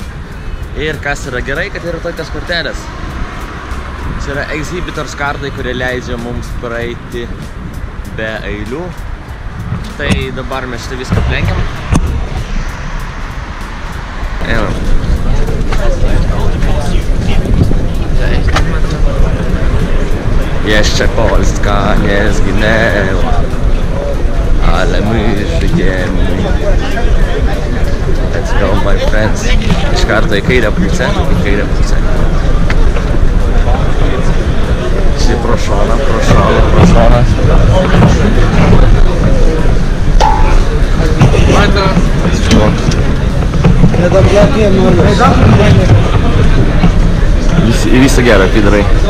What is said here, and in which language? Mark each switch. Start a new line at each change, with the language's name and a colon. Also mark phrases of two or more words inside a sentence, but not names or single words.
Lithuanian: Ir kas yra gerai, kad yra tokios kortelės. Čia yra exhibitors kardai, kurie leidžia mums praeiti be eilių. Tai dabar mes šitą viską aplenkiam.
Polish: Jeszcze Polska nie zginęła, ale my żyjemy.
English: Let's go, my friends.
Lithuanian: Iš karto į kairę pusę, Čia pro šoną. Visą gerą, pidarai.